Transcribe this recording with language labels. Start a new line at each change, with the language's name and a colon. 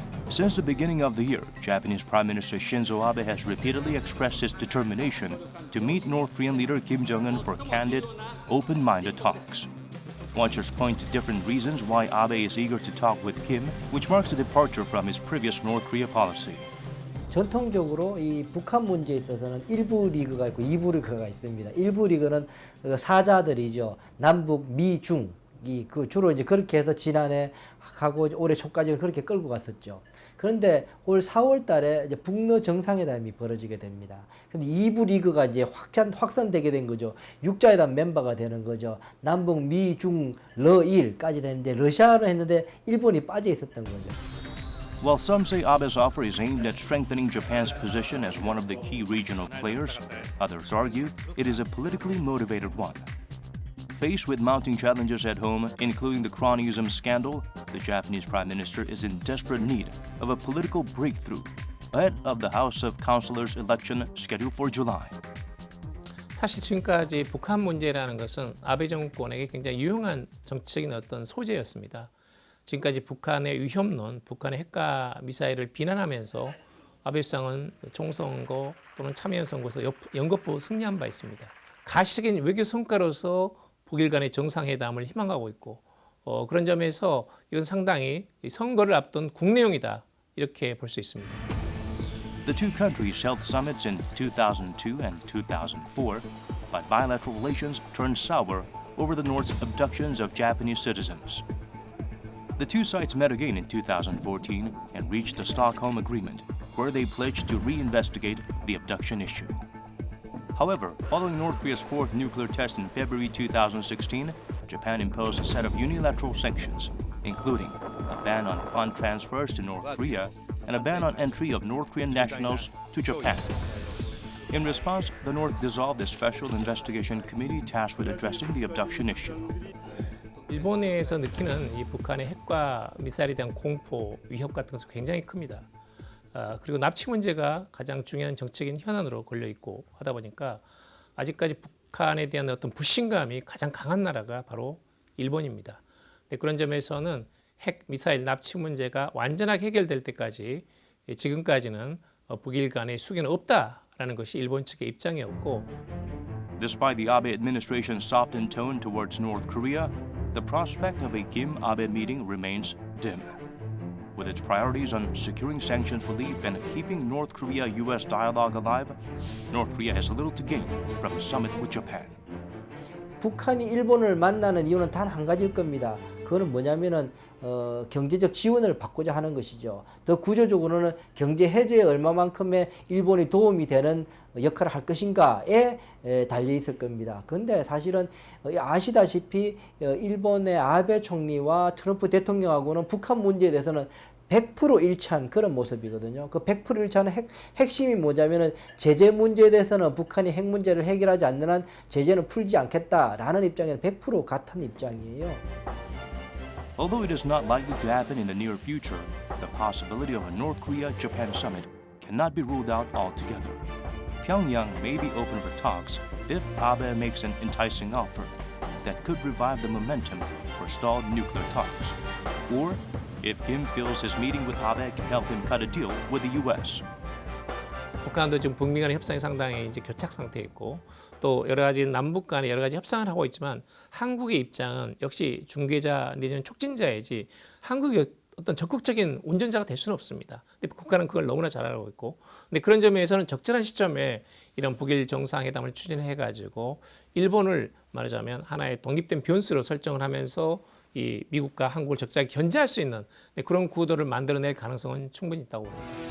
English: Since the beginning of the year, Japanese Prime Minister Shinzo Abe has repeatedly expressed his determination to meet North Korean leader Kim Jong-un for candid, open-minded talks. Watchers point to different reasons why Abe is eager to talk with Kim, which marks a departure from his previous North Korea policy.
Korean: 전통적으로 이 북한 문제에 있어서는 1부 리그가 있고 2부 리그가 있습니다. 1부 리그는 사자들이죠. 남북, 미, 중. 주로 이제 그렇게 해서 지난해 하고 올해 초까지는 그렇게 끌고 갔었죠. 그런데 올 4월 달에 이제 북러 정상회담이 벌어지게 됩니다. 근데 2부 리그가 이제 확산되게 된 거죠. 육자회담 멤버가 되는 거죠. 남북, 미, 중, 러일까지 되는데 러시아로 했는데 일본이 빠져 있었던 거죠.
English: While some say Abe's offer is aimed at strengthening Japan's position as one of the key regional players, others argue it is a politically motivated one. Faced with mounting challenges at home, including the cronyism scandal, the Japanese Prime Minister is in desperate need of a political breakthrough ahead of the House of Councilors election scheduled for July.
Korean: 사실 지금까지 북한 문제라는 것은 아베 정권에게 굉장히 유용한 정치적인 어떤 소재였습니다. 지금까지 북한의 위협론, 북한의 핵과 미사일을 비난하면서 아베 수상은 총선거 또는 참여연선거에서 연거푸 승리한 바 있습니다. 가시적인 외교 성과로서 북일 간의 정상회담을 희망하고 있고 그런 점에서 이건 상당히 선거를 앞둔 국내용이다 이렇게 볼 수 있습니다.
English: The two countries held summits in 2002 and 2004, but bilateral relations turned sour over the North's abductions of Japanese citizens. The two sides met again in 2014 and reached the Stockholm Agreement, where they pledged to reinvestigate the abduction issue. However, following North Korea's fourth nuclear test in February 2016, Japan imposed a set of unilateral sanctions, including a ban on fund transfers to North Korea and a ban on entry of North Korean nationals to Japan. In response, the North dissolved a special investigation committee tasked with addressing the abduction issue.
Korean: 일본에서 느끼는 이 북한의 핵과 미사일에 대한 공포, 위협 같은 것은 굉장히 큽니다. 그리고 납치 문제가 가장 중요한 정치적인 현안으로 걸려 있고 하다 보니까 아직까지 북한에 대한 어떤 불신감이 가장 강한 나라가 바로 일본입니다. 그런 점에서는 핵, 미사일, 납치 문제가 완전하게 해결될 때까지 지금까지는 북일 간의 수교는 없다라는 것이 일본 측의 입장이었고
English: Despite the Abe administration's softened tone towards North Korea, the prospect of a Kim-Abe meeting remains dim. With its priorities on securing sanctions relief and keeping North Korea-US dialogue alive, North Korea has little to gain from a summit with Japan.
Korean: 북한이 일본을 만나는 이유는 단 한 가지일 겁니다. 그거는 뭐냐면은 경제적 지원을 받고자 하는 것이죠. 더 구조적으로는 경제 해제에 얼마만큼의 일본이 도움이 되는 역할을 할 것인가에 달려 있을 겁니다. 그런데 사실은 아시다시피 일본의 아베 총리와 트럼프 대통령하고는 북한 문제에 대해서는 100% 일치한 그런 모습이거든요. 그 100% 일치하는 핵심이 뭐냐면은 제재 문제에 대해서는 북한이 핵 문제를 해결하지 않는 한 제재는 풀지 않겠다라는 입장에는 100% 같은 입장이에요.
English: Although it is not likely to happen in the near future, the possibility of a North Korea-Japan summit cannot be ruled out altogether. Pyongyang may be open for talks if Abe makes an enticing offer that could revive the momentum for stalled nuclear talks, or if Kim feels his meeting with Abe can help him cut a deal with the U.S.
Korean: 북한도 지금 북미 간의 협상이 상당히 이제 교착 상태에 있고 또 여러 가지 남북 간에 여러 가지 협상을 하고 있지만 한국의 입장은 역시 중개자 내지는 촉진자이지 한국이 어떤 적극적인 운전자가 될 수는 없습니다. 근데 북한은 그걸 너무나 잘 알고 있고, 근데 그런 점에서는 적절한 시점에 이런 북일 정상회담을 추진해가지고 일본을 말하자면 하나의 독립된 변수로 설정을 하면서 이 미국과 한국을 적절하게 견제할 수 있는 그런 구도를 만들어낼 가능성은 충분히 있다고 봅니다.